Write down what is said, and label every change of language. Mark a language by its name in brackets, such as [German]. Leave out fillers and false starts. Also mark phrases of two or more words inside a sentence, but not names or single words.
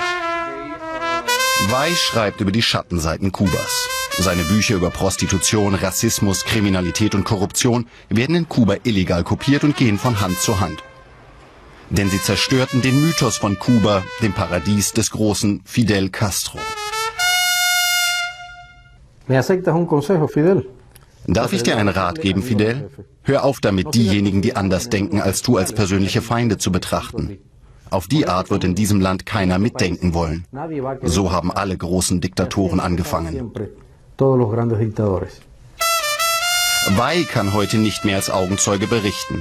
[German] Wai schreibt über die Schattenseiten Kubas. Seine Bücher über Prostitution, Rassismus, Kriminalität und Korruption werden in Kuba illegal kopiert und gehen von Hand zu Hand. Denn sie zerstörten den Mythos von Kuba, dem Paradies des großen Fidel Castro. [Spanish] ¿Me aceptas un consejo, Fidel? [German] Darf ich dir einen Rat geben, Fidel? Hör auf damit, diejenigen, die anders denken als du, als persönliche Feinde zu betrachten. Auf die Art wird in diesem Land keiner mitdenken wollen. So haben alle großen Diktatoren angefangen. Wei kann heute nicht mehr als Augenzeuge berichten.